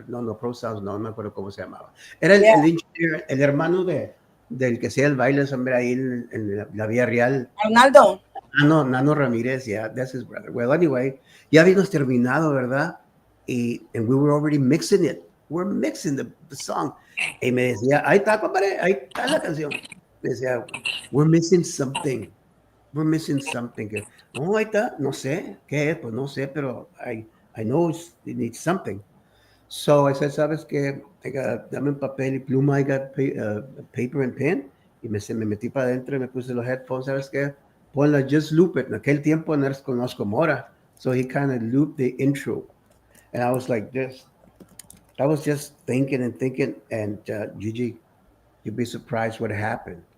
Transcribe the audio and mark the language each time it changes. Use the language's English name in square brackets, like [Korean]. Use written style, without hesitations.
[Spanish] No, Pro Sounds, no me acuerdo cómo se llamaba. Era [English] Yeah. [Spanish] el engineer, el hermano del que hacía el baile, hombre, ahí en la Vía Real. Arnaldo. [English] Nano Ramírez, yeah, that's his brother. Well, anyway, [Spanish] ya habíamos terminado, ¿verdad? [English] And we were already mixing it. We're mixing the song. [Spanish] Y me decía, ahí está, compadre, ahí está la canción. Me decía, [English] we're missing something. We're missing something. [Spanish] No, ahí está, no sé, ¿qué es? Pues no sé, pero [English] I know it needs something. So I said, [Spanish] ¿sabes qué? Dame un papel y pluma, [English] I got paper and pen. [Spanish] Y me metí para adentro y me puse los headphones, ¿sabes qué? Ponla, [English] just loop it. [Spanish] En aquel tiempo no conozco Mora. [English] So he kind of looped the intro. And I was like this. I was just thinking and thinking. And Gigi, you'd be surprised what happened.